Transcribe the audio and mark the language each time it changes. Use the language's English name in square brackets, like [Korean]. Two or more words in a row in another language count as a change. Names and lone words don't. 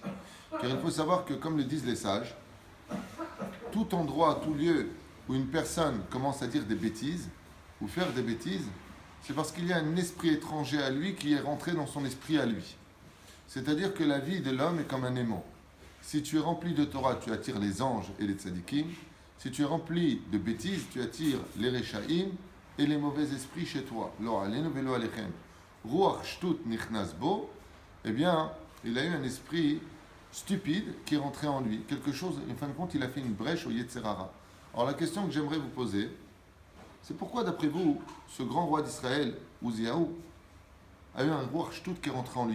[French] Car il faut savoir que, comme le disent les sages, tout endroit, tout lieu où une personne commence à dire des bêtises ou faire des bêtises, c'est parce qu'il y a un esprit étranger à lui qui est rentré dans son esprit à lui. C'est-à-dire que la vie de l'homme est comme un aimant. Si tu es rempli de Torah, tu attires les anges et les tzadikim. Si tu es rempli de bêtises, tu attires les rechaim et les mauvais esprits chez toi. [Hebrew] לא עלינו ולא עליכם. רוח שטות נכנס בו. [French] Eh bien, il a eu un esprit stupide qui est rentré en lui. Quelque chose, en fin de compte, il a fait une brèche au Yetzerara. Alors la question que j'aimerais vous poser, c'est pourquoi, d'après vous, ce grand roi d'Israël, Uziyahu, a eu un [Hebrew] רוח שטות [French] qui est rentré en lui?